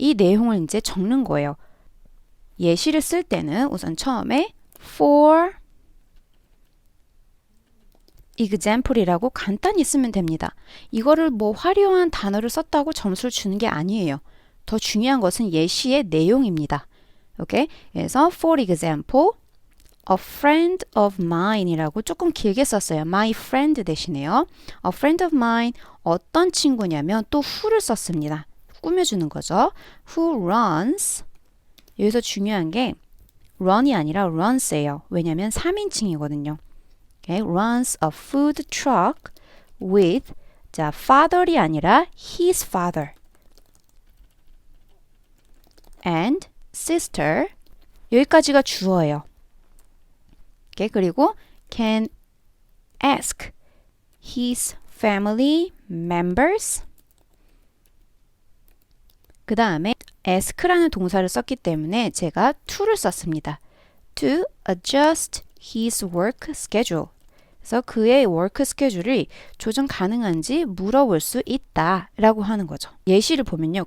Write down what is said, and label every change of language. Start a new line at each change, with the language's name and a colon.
Korean: 이 내용을 이제 적는 거예요. 예시를 쓸 때는 우선 처음에 for example이라고 간단히 쓰면 됩니다. 이거를 뭐 화려한 단어를 썼다고 점수를 주는 게 아니에요. 더 중요한 것은 예시의 내용입니다. 오케이? 그래서
English: for example, a friend of mine
Korean: 이라고 조금 길게 썼어요. my friend 대신에요.
English: a friend of mine
Korean: 어떤 친구냐면 또 who를 썼습니다. 꾸며주는 거죠.
English: who runs
Korean: 여기서 중요한 게 run이 아니라 runs예요. 왜냐면 3인칭이거든요. Okay?
English: runs a food truck with 자, father이 아니라 his father and sister
Korean: 여기까지가 주어예요.
English: okay?
Korean: 그리고
English: can ask his family members
Korean: 그 다음에 ask라는 동사를 썼기 때문에 제가 to를 썼습니다.
English: to adjust his work schedule
Korean: 그래서 그의 워크 스케줄이 조정 가능한지 물어볼 수 있다 라고 하는 거죠. 예시를 보면요.